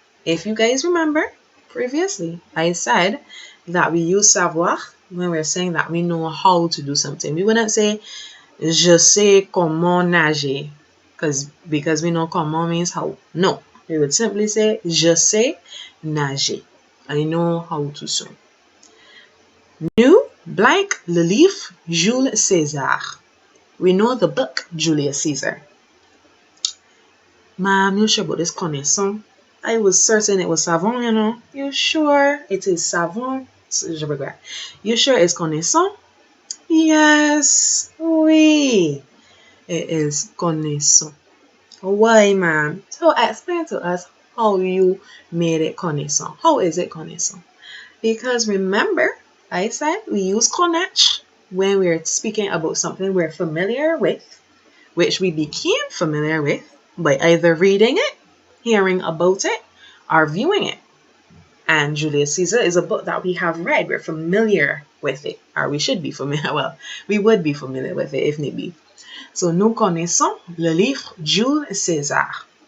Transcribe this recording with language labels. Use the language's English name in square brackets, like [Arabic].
[English] If you guys remember, previously, I said that we use savoir when we're saying that we know how to do something. We wouldn't say, [French] je sais comment nager, [English] because we know comment means how. No, we would simply say, [French] je sais nager. [English] I know how to swim. [French] Nous blank le livre Jules César. [English] We know the book Julius Caesar. Ma'am, you sure about this connaissance? I was certain it was savant, you know. You sure it is savant? [French] Je regrette. [English] You sure it's connaissant? Yes, oui. It is connaissant. Why, ma'am? So explain to us how you made it connaissant. How is it connaissant? Because remember, I said we use connaître when we're speaking about something we're familiar with, which we became familiar with by either reading it, hearing about it, or viewing it. And Julius Caesar is a book that we have read. We're familiar with it, or we should be familiar. Well, we would be familiar with it if need be. [French] So, nous connaissons le livre Jules César.